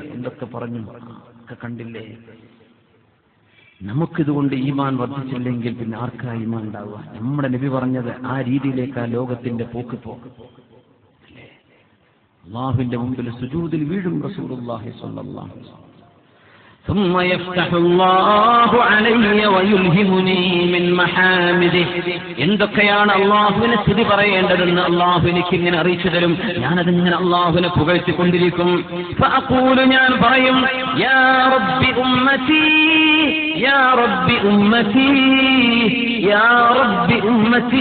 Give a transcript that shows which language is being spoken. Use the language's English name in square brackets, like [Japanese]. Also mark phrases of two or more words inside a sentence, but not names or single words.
[Malayalam] എന്തൊക്കെ പറഞ്ഞു ഒക്കെ കണ്ടില്ലേ? നമുക്കിതുകൊണ്ട് ഈമാൻ വർദ്ധിച്ചില്ലെങ്കിൽ പിന്നെ ആർക്കാ ഈമാൻ ഉണ്ടാവുക? നമ്മുടെ നബി പറഞ്ഞത് ആ രീതിയിലേക്ക് ആ ലോകത്തിന്റെ പോക്ക് അല്ലേ? അല്ലാഹുവിന്റെ മുമ്പിൽ സുജൂദിൽ വീഴും [Arabic] رسول الله صلى الله عليه وسلم. ثم يفتح الله علي ويلهمني من محامده. [Malayalam] എന്തൊക്കെയാണ് അല്ലാഹുവിനെ സ്തുതി പറയേണ്ടതെന്ന് അല്ലാഹു എനിക്ക് ഇങ്ങനെ അറിയിച്ചു തരും. ഞാനതിങ്ങനെ അല്ലാഹുവിനെ പുകഴ്ത്തിക്കൊണ്ടിരിക്കും. ഫഅഖൂലു, ഞാൻ പറയും, [Arabic] يا ربي أمتي يا ربي أمتي يا ربي أمتي.